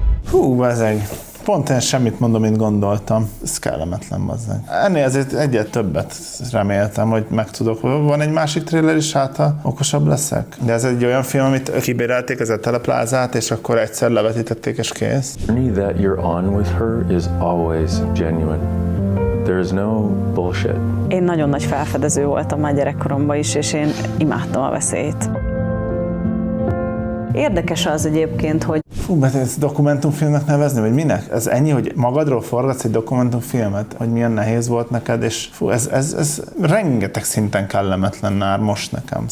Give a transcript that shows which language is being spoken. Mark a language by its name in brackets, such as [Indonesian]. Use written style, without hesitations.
[Hungarian] Hú, bazeg. Pont én semmit mondom, mint gondoltam. Ez kellemetlen, bazeg. Ennél azért egyet többet reméltem, hogy megtudok. Van egy másik trailer is, hát ha okosabb leszek. De ez egy olyan film, amit kibérelték, ez a Teleplázát, és akkor egyszer levetítették, és kész. [English] The journey that you're on with her is always genuine. There is no bullshit. [Hungarian] Én nagyon nagy felfedező voltam már gyerekkoromban is, és én imádtam a veszélyt. Érdekes az egyébként, hogy... Fú, mert ez dokumentumfilmnek nevezni, vagy minek? Ez ennyi, hogy magadról forgatsz egy dokumentumfilmet, hogy milyen nehéz volt neked, és fú, ez rengeteg szinten kellemetlen már most nekem.